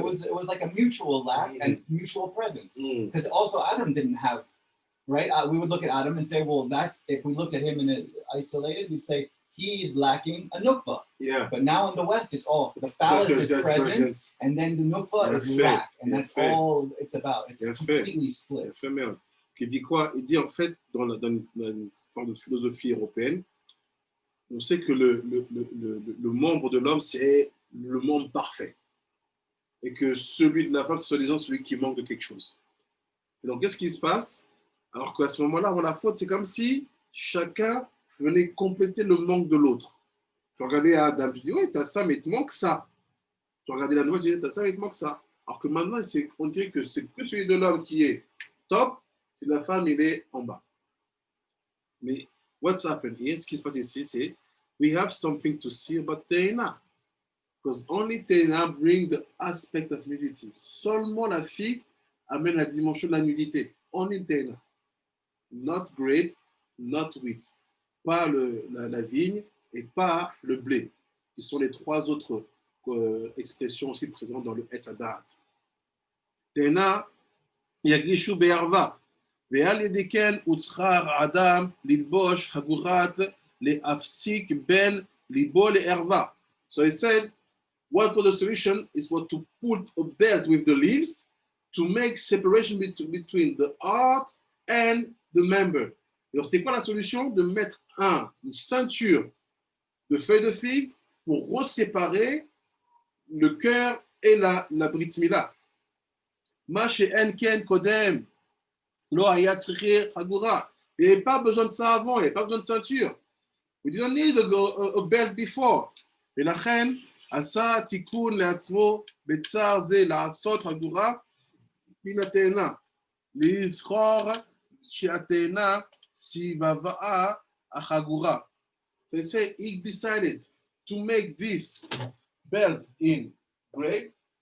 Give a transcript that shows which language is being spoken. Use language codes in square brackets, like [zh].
[en] It was like a mutual lack and mutual presence. Because also Adam didn't have, right? We would look at Adam and say, well, that's, if we look at him in isolated, we'd say he's lacking a nukva. Yeah. But now in the West, it's all the phallus is presence, and then the nukva is lack, and that's all it's about. It's completely split. [fr] Qui dit quoi? Il dit en fait, dans une forme de philosophie européenne, on sait que le membre de l'homme, c'est le membre parfait. Et que celui de la femme, c'est soi-disant celui qui manque de quelque chose. Et donc, qu'est-ce qui se passe? Alors qu'à ce moment-là, avant la faute, c'est comme si chacun venait compléter le manque de l'autre. Tu regardais Adam, tu dis, oui, t'as ça, mais il te manque ça. Tu regardais la noix, tu dis, t'as ça, mais il te manque ça. Alors que maintenant, on dirait que c'est que celui de l'homme qui est top, et de la femme, il est en bas. [en] Mais what's happened here? [fr] Ce qui se passe ici, c'est [en] we have something to see about Teina. Because only Teina bring the aspect of nudity. [fr] Seulement la figue amène la dimension de la nudité. [en] Only Teina. Not grape, not wheat. [fr] Pas la vigne et pas le blé, qui sont les trois autres expressions aussi présentes dans le Etz Hadat. [he] Teina yagishu be'arva. ועל ידי כן הוצחר האדם ללבוש חגורת להפסיק בין ליבו לערווה. [en] So he said, what was the solution is what to put a belt with the leaves to make separation between the heart and the member. [fr] Alors c'est quoi la solution? De mettre une ceinture de feuilles de figue pour reséparer le cœur et la brit mila. [he] Ma she'en ken kodem. [fr] Il n'y avait pas besoin de ça avant, il n'y avait pas besoin de ceinture. [en] We didn't need a belt before. [he] ולכן עשה תיקון לעצמו בצער זה לעשות חגורה מן התאנה, לזכור שהתאנה סביבה החגורה. [en] So he said he decided to make this belt in grape